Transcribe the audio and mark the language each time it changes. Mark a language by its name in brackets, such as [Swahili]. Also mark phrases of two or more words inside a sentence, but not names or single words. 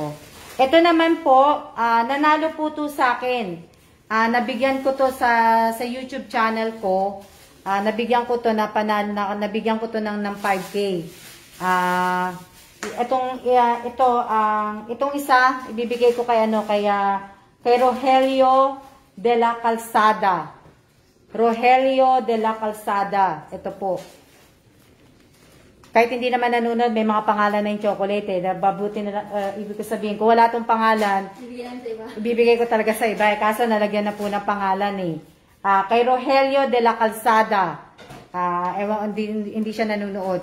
[Filipino] Ito naman po, nanalo po to sa akin. Nabigyan ko to sa YouTube channel ko. Nabigyan ko to nabigyan ko to ng 5K. Itong isa ibibigay ko kay kay Rogelio de la Calzada. Rogelio de la Calzada. Ito po. Kahit hindi naman nanonood, may mga pangalan na yung chocolate eh. Nababuti na, ibig ko sabihin, kung wala tong pangalan, ibibigay ko talaga sa iba. Kaso nalagyan na po ng pangalan eh. Kay Rogelio de la Calzada. Hindi siya nanonood.